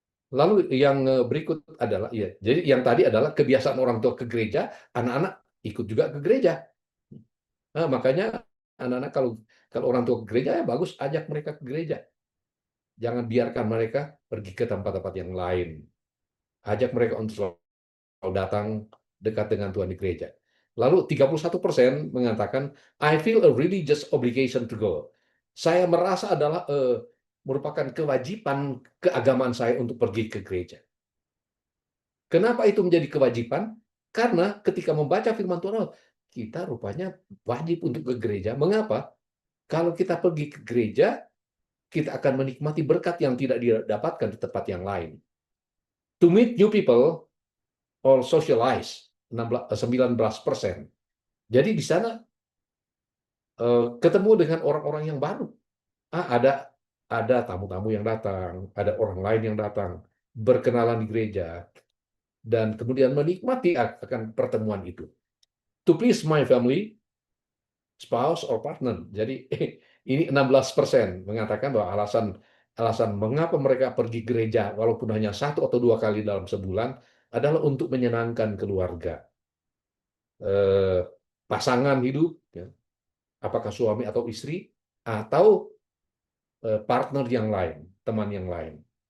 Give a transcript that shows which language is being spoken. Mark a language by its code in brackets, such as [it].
[id] Lalu yang berikut adalah, ya, jadi yang tadi adalah kebiasaan orang tua ke gereja, anak-anak ikut juga ke gereja. Nah, makanya anak-anak kalau orang tua ke gereja, ya bagus, ajak mereka ke gereja. Jangan biarkan mereka pergi ke tempat-tempat yang lain. Ajak mereka untuk selalu datang dekat dengan Tuhan di gereja. Lalu 31% mengatakan, [en] I feel a religious obligation to go. [id] Saya merasa adalah merupakan kewajiban keagamaan saya untuk pergi ke gereja. Kenapa itu menjadi kewajiban? Karena ketika membaca firman Tuhan, kita rupanya wajib untuk ke gereja. Mengapa? Kalau kita pergi ke gereja, kita akan menikmati berkat yang tidak didapatkan di tempat yang lain. [en] To meet new people or socialize, 19%. [id] Jadi di sana ketemu dengan orang-orang yang baru. Ada tamu-tamu yang datang, ada orang lain yang datang, berkenalan di gereja, dan kemudian menikmati akan pertemuan itu. [en] To please my family, spouse or partner. [id] Jadi ini 16% mengatakan bahwa alasan mengapa mereka pergi gereja walaupun hanya 1 atau 2 kali dalam sebulan adalah untuk menyenangkan keluarga, pasangan hidup, ya, apakah suami atau istri atau partner yang lain, teman yang lain.